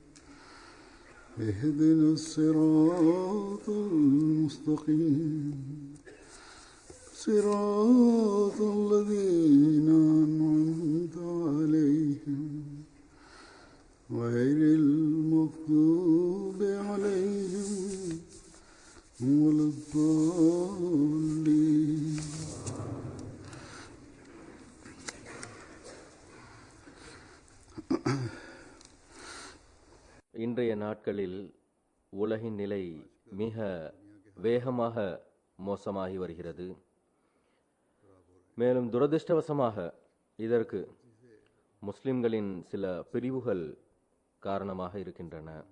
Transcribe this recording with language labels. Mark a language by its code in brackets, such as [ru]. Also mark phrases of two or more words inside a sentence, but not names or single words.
[ar] اهدنا الصراط المستقيم صراط الذين أنعمت عليهم غير المغضوب عليهم ولا الضالين. [ta] இன்றைய நாட்களில் உலகின் நிலை மிக வேகமாக மோசமாகி வருகிறது. மேலும் துரதிர்ஷ்டவசமாக இதற்கு முஸ்லிம்களின் சில பிரிவுகள் காரணமாக இருக்கின்றன.